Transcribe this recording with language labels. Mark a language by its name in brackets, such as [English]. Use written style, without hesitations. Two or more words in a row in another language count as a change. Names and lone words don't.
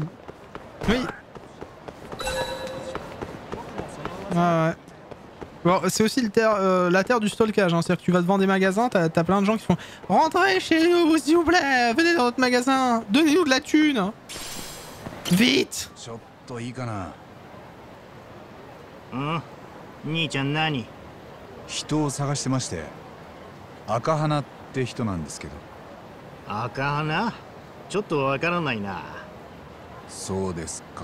[French] Oui. Ouais. Bon, c'est aussi la terre du stalkage, hein. C'est-à-dire que tu vas devant des magasins, t'as plein de gens qui font « Rentrez chez nous, s'il vous plaît, venez dans notre magasin, donnez-nous de la thune. Vite !» [Japanese] 兄ちゃん何？人を探してまして、赤花って人なんですけど。赤花？ちょっとわからないな。そうですか。